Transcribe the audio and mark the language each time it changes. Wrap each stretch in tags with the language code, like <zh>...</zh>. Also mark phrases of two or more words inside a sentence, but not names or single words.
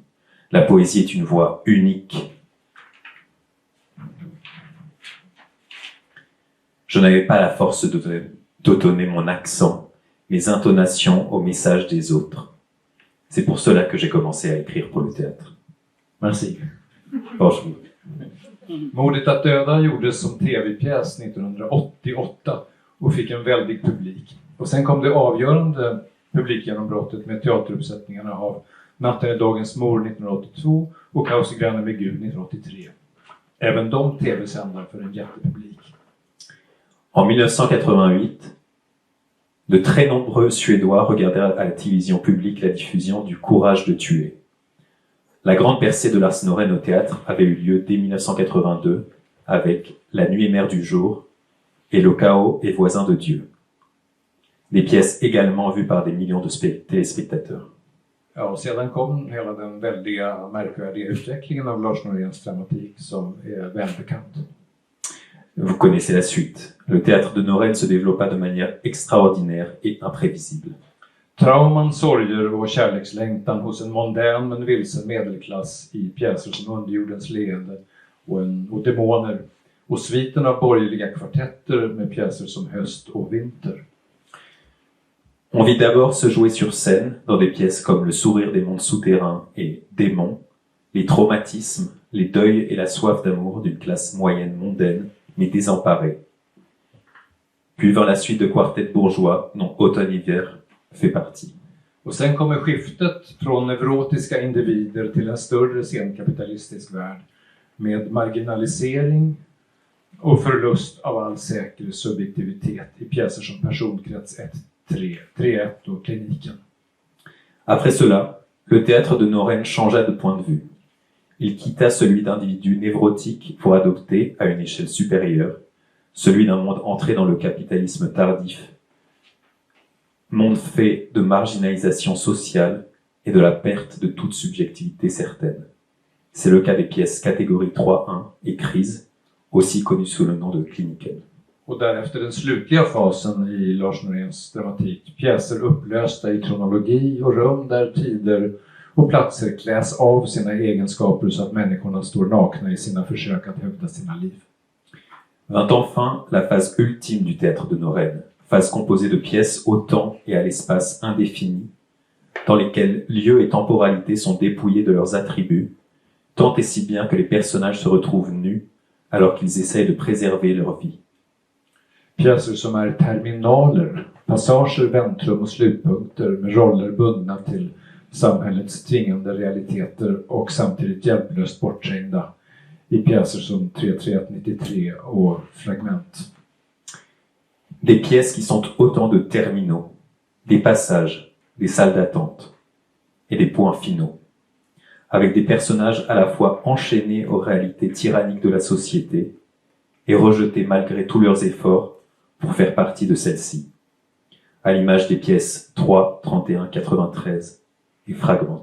<fr>La poésie est une voix unique. Je n'avais pas la force de donner mon accent, mes intonations au message des autres. C'est pour cela que j'ai commencé à écrire pour le théâtre. Merci.</fr> <sv>Varsågod. Modet att döda gjordes som tv-pjäs 1988 och fick en väldig publik. Och sen kom det avgörande publikgenombrottet med teateruppsättningarna av Natten är dagens mor 1982 och Kaos i grannen med Gud 1983. Även de tv-sändare för en jättepublik.</sv> <fr>En 1988, de très nombreux Suédois regardèrent à la télévision publique la diffusion du Courage de tuer. La grande percée de Lars Norén au théâtre avait eu lieu dès 1982 avec La nuit est mère du jour et Le chaos est voisin de Dieu. Des pièces également vues par des millions de téléspectateurs.</fr> <sv>Ja, och sedan kom hela den väldiga, märkvärdiga utvecklingen av Lars Noréns dramatik som är välbekant.</sv> <fr>Vous connaissez la suite. Le théâtre de Norén se développa de manière extraordinaire et imprévisible.</fr> <sv>Trauman, sorger och kärlekslängtan hos en mondän men vilsen medelklass i pjäser som Underjordens leende och demoner och sviten av borgerliga kvartetter med pjäser som Höst och vinter.</sv> <fr>On vit d'abord se jouer sur scène dans des pièces comme Le sourire des mondes souterrains et Démons, les traumatismes, les deuils et la soif d'amour d'une classe moyenne mondaine mais désemparée. Puis vint la suite de quartets bourgeois dont Automne-hiver fait partie.</fr> <sv>Och sen kommer skiftet från neurotiska individer till en större senkapitalistisk värld med marginalisering och förlust av all säker subjektivitet i pjäser som Personkrets 1, 3-1 och Kliniken.</sv> <fr>Après cela, le théâtre de Norén changea de point de vue. Il quitta celui d'individus névrotiques pour adopter, à une échelle supérieure, celui d'un monde entré dans le capitalisme tardif, monde fait de marginalisation sociale et de la perte de toute subjectivité certaine. C'est le cas des pièces catégorie 3-1 et Crise, aussi connues sous le nom de Kliniken.</fr> <sv>Och därefter den slutliga fasen i Lars Noréns dramatik. Pjäser upplösta i kronologi och rum där tider och platser kläs av sina egenskaper så att människorna står nakna i sina försök att hävda sina liv.</sv> <fr>Vint enfin la phase ultime du théâtre de Norén, phase composée de pièces au temps et à l'espace indéfinis, dans lesquelles lieu et temporalité sont dépouillés de leurs attributs, tant et si bien que les personnages se retrouvent nus alors qu'ils essayent de préserver leur vie.</fr> <sv>Pjäser som är terminaler Passager, väntrum och slutpunkter med roller bundna till samhällets tvingande realiteter och samtidigt hjälplöst bortträngda i pjäser som 33193 och Fragment.</sv> <fr>Des pièces qui sont autant de terminaux, des passages, des salles d'attente et des points finaux, avec des personnages à la fois enchaînés aux réalités tyranniques de la société et rejetés malgré tous leurs efforts pour faire partie de celle-ci, à l'image des pièces 3, 31, 93 et Fragment.</fr>